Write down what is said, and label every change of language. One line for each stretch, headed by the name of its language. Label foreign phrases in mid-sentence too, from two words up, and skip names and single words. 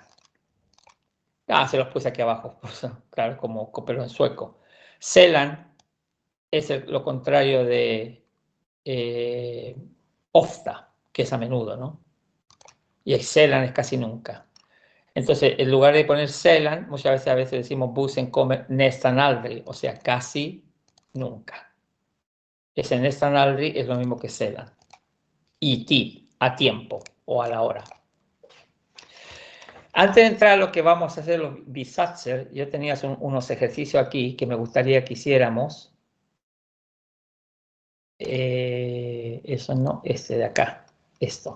Spanish: Se los puse aquí abajo, claro, pero en sueco. Sällan es lo contrario de ofta, que es a menudo, ¿no? Y sällan es casi nunca. Entonces, en lugar de poner sällan, muchas veces decimos
Swedish: bussen kommer nästan aldrig,
Spanish: o sea, casi nunca. Ese
Swedish: nästan aldrig
Spanish: es lo mismo que sällan. Y tid, a tiempo o a la hora. Antes de entrar a lo que vamos a hacer, los bisatser, yo tenía unos ejercicios aquí que me gustaría que hiciéramos. Eso no, este de acá, esto.